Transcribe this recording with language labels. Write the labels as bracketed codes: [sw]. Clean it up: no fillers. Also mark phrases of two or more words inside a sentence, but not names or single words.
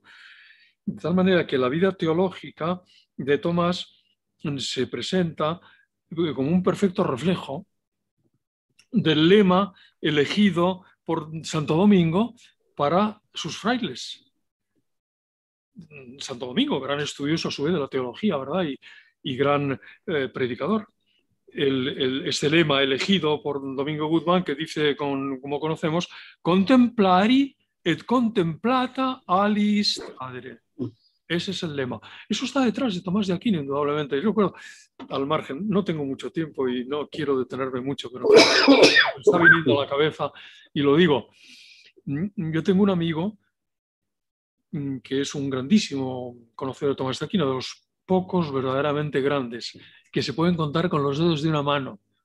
[es] De tal manera que la vida teológica de Tomás se presenta como un perfecto reflejo del lema elegido por Santo Domingo para sus frailes. Santo Domingo, gran estudioso a su vez de la teología, ¿verdad? Y gran predicador. Este lema elegido por Domingo Guzmán, que dice, como conocemos, [la] contemplari et contemplata alis adere. [es] Ese es el lema. Eso está detrás de Tomás de Aquino, indudablemente. Yo recuerdo, al margen, no tengo mucho tiempo y no quiero detenerme mucho, pero me está viniendo a la cabeza y lo digo. Yo tengo un amigo que es un grandísimo conocedor de Tomás de Aquino, de los pocos verdaderamente grandes, que se pueden contar con los dedos de una mano.